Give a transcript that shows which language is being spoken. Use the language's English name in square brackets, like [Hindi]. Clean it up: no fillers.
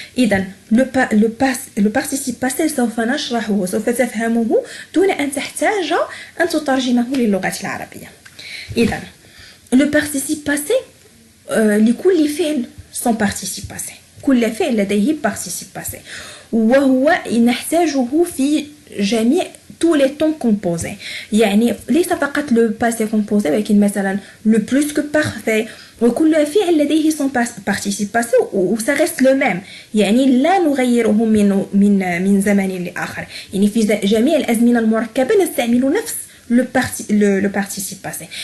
[Arabic] إذن le participe passé سوف نشرحه وسوف تفهمه دون أن تحتاج أن تترجمه للغة العربية. إذن le participe passé لكل فعل [French] son participe passé، [Arabic] كل فعل لديه participe passé، وهو نحتاجه في جميع [French] tous les temps composés. [Arabic] يعني ليس فقط le passé composé ولكن مثلا le plus que parfait، وكل فعل لديه [French] son participe passé [Arabic] و [French] ça reste le même، [Arabic] يعني لا نغيره من زمن لآخر. يعني في جميع الأزمنة المركبة نستعمل نفس le participe passé.